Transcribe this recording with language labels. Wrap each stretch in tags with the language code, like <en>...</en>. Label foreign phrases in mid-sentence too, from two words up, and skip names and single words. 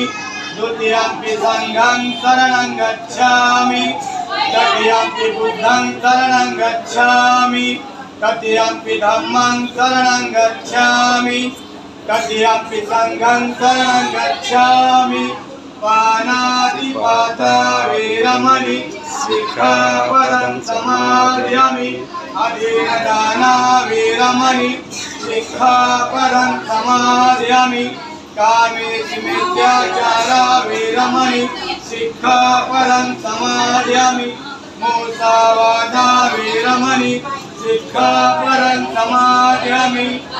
<pi>द्वितीयंपि संघं शरणं गच्छामि तृतीयंपि बुद्धं शरणं गच्छामि तृतीयंपि धम्मं शरणं गच्छामि तृतीयंपि संघं शरणं गच्छामि पानातिपाता वीरमणि शिक्षापदं समादयामि अधीनदाना वीरमणि शिक्षापदं समादयामि कामेषु मिथ्याचारा वीरमणि शिक्षापदं समादयामि मुसावादा वीरमणि शिक्षापदं समादयामि</pi>